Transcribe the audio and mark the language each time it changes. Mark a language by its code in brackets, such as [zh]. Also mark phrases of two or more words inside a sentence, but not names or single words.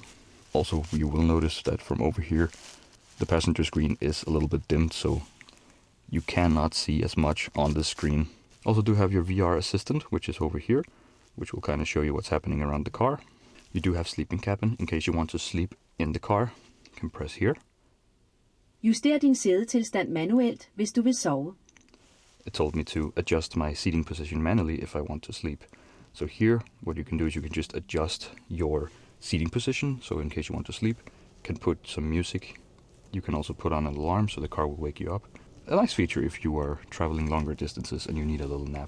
[en] Also, you will notice that from over here, the passenger screen is a little bit dimmed, so you cannot see as much on the screen. Also do have your VR assistant, which is over here, which will kind of show you what's happening around the car. You do have sleeping cabin in case you want to sleep in the car. You can press here. [da] Juster din sædetilstand manuelt, hvis du vil sove. [en] It told me to adjust my seating position manually if I want to sleep. So here, what you can do is you can just adjust your seating position. So in case you want to sleep, you can put some music. You can also put on an alarm so the car will wake you up. A nice feature if you are traveling longer distances and you need a little nap.